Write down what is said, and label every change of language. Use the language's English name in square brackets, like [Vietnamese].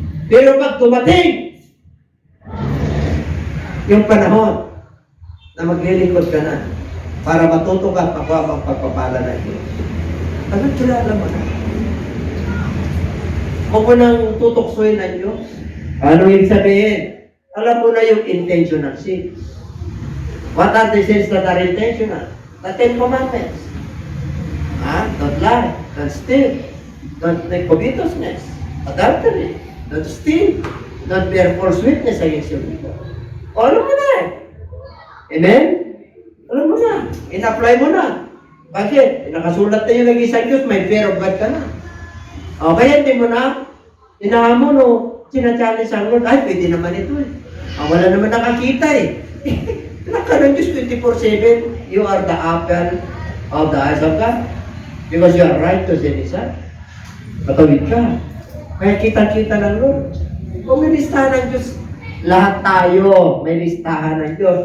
[Filipino] Pero pag dumating yung panahon na maglilingkod ka na para matuto ka ang pagpapala ng Diyos, ano kilala mo na? Huwag mo nang tutoksoin ng Diyos. Ano yung sabihin? Alam mo na yung intentional sin. [English] What are the sins that are intentional? The 10 Commandments. Don't lie, don't steal, don't make covetousness, adultery, don't steal, don't bear false witness against your neighbor. [Filipino] Alam mo na eh. Amen? Alam mo na. In-apply mo na. Bakit? Nakasulat na yung nag-isang Diyos, may fear of God ka na. O, kaya hindi mo na, inahamon o, sinachallenge ang Lord, ay, pwede naman ito eh. Wala naman nakakita eh. Anak ka ng Diyos [English] 24/7, you are the apple of the eyes of God. Because you are righteous in His sight. [Filipino] Patawid ka. Kaya kita-kita ng Lord. Kung may listahan ng Diyos, lahat tayo may listahan ng Diyos.